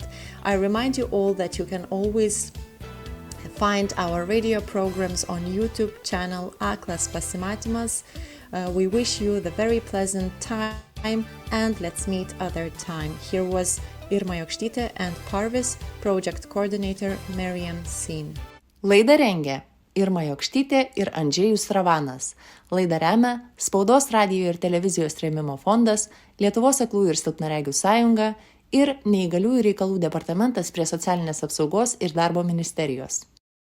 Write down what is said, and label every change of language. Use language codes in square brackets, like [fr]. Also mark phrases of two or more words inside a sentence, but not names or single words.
[en] I remind you all that you can always find our radio programs on YouTube channel Aklas Pasimatymas. We wish you the very pleasant time, and let's meet other time. Here was Irma Jokstyte and PARVIS project coordinator Mariem SENE. [lt] Laidą rengė Irma Jokstytė ir Andžejus Ravanas. Laidą remia Spaudos, radijo ir televizijos rėmimo fondas, Lietuvos aklųjų ir silpnaregių sąjunga ir Neįgaliųjų reikalų departamentas prie Socialinės apsaugos ir darbo ministerijos.